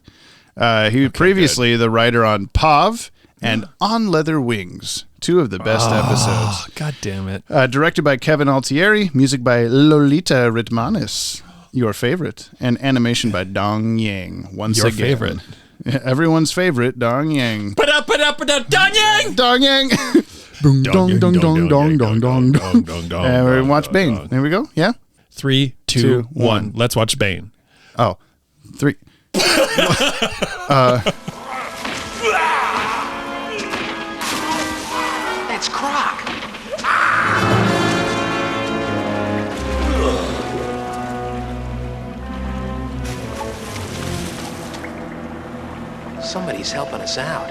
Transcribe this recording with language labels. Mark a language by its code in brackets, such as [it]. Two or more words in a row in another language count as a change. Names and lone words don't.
[en] He previously the writer on Pav and On Leather Wings, 2 of the best episodes. God damn it. Directed by Kevin Altieri, music by Lolita Ritmanis, your favorite, and animation by Dong Yang. Your favorite. Everyone's favorite, Dong Yang. Dong Yang! Dong Yang! Boom, dong, dong, dong, dong, dong, dong, dong. And we watch Bane. Here we go. Yeah? 3, 2, 1. Let's watch Bane. Oh, 3. That's Croc. Somebody's helping us out.